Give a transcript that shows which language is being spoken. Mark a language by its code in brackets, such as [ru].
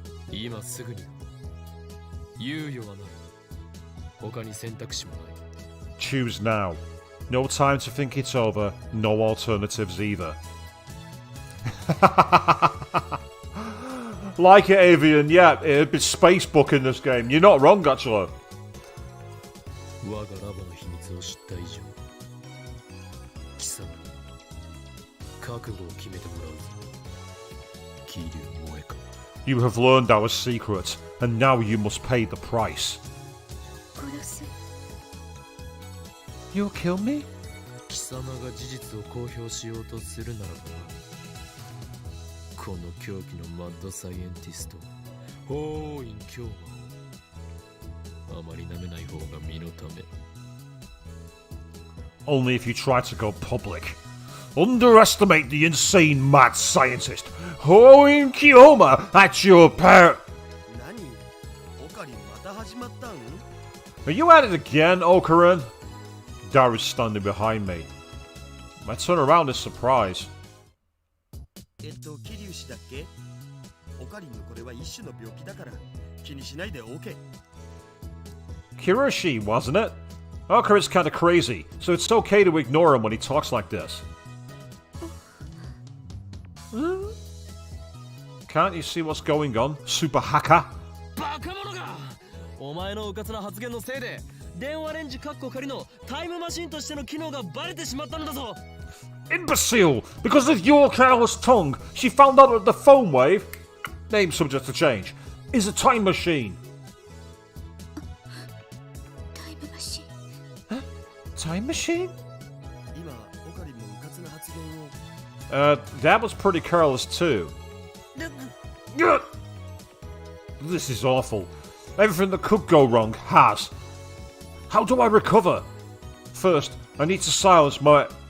[ja] 今すぐに猶予はない。他に選択肢もない。 [en] Choose now. No time to think it over, no alternatives either. Like it, Avian, yeah, it'd be Spacebook in this game. You're not wrong, actually. [ja] 我がラボの秘密を知った以上、貴様に覚悟を決めてもらうぞ。桐生萌香。 [en] You have learned our secret, and now you must pay the price. [ja] 殺す [en] You'll kill me? [ja] 貴様が事実を公表しようとするならばな。この狂気のマッドサイエンティスト、法院教魔をあまり舐めない方が身のため。 [en] Only if you try to go public. Underestimate the insane mad scientist, Hoin Kiyoma, at your pair. [ja] 何オカリンまた始まったん [en] Are you at it again, Okaran? Dara's standing behind me. I turn around in surprise. [ja] 桐生氏だっけオカリンのこれは一種の病気だから気にしないで OK [en] Kiroshi, wasn't it? Okaran's kinda crazy, so it's okay to ignore him when he talks like this. Can't you see what's going on, super hacker? [ja] バカ者が！お前のうかつな発言のせいで電話レンジカッコ仮のタイムマシンとしての機能がバレてしまったのだぞ。 [en] Imbecile! Because of your careless tongue, she found out that the phone wave, name subject to change, is a time machine. [ja] タイムマシン [en] Time machine? 今オカリンもうかつな発言を That was pretty careless too. This is awful. Everything that could go wrong has. How do I recover? First, I need to silence my...